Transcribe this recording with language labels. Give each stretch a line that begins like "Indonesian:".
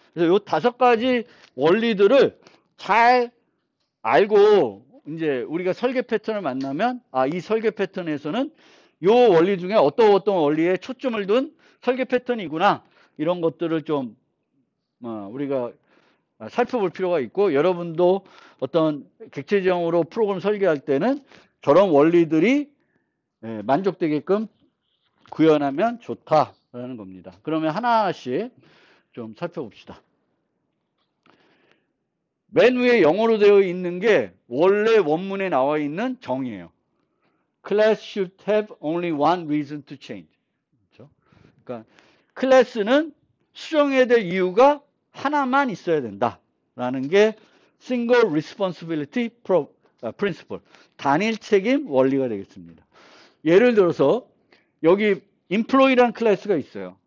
Korean: 그래서 이 5가지 원리들을 잘 알고 이제 우리가 설계 패턴을 만나면 이 설계 패턴에서는 이 원리 중에 어떤 원리에 초점을 둔 설계 패턴이구나, 이런 것들을 좀 우리가 살펴볼 필요가 있고, 여러분도 어떤 객체지형으로 프로그램 설계할 때는 저런 원리들이 만족되게끔 구현하면 좋다라는 겁니다. 그러면 하나하나씩 좀 살펴봅시다. 맨 위에 영어로 되어 있는 게 원래 원문에 나와 있는 정의예요.
English: Class should have only one reason to change.
Korean: 그렇죠? 그러니까 클래스는 수정해야 될 이유가 하나만 있어야 된다라는 게 Single Responsibility Principle, 단일 책임 원리가 되겠습니다. 예를 들어서 여기 Employee라는 클래스가 있어요.